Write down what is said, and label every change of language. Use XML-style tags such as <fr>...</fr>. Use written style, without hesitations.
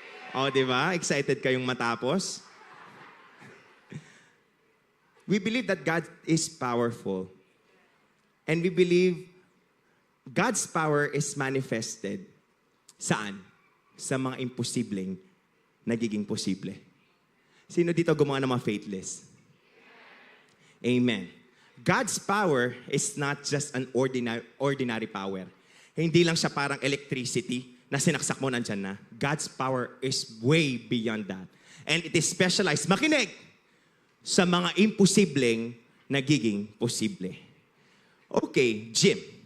<tl>Di ba? Excited kayong matapos?</tl> <en>We believe that God is powerful. And we believe God's power is manifested.</en> <tl>Saan? Sa mga imposibleng nagiging posible. Sino dito gumawa ng mga faithless? Amen.</tl> <en>God's power is not just an ordinary power.</en> <tl>Hindi lang siya parang electricity na sinaksak mo nandyan na. God's power is way beyond that.</tl> <en>And it is specialized, makinig, sa mga imposibleng nagiging posible. Okay, Jim.</en>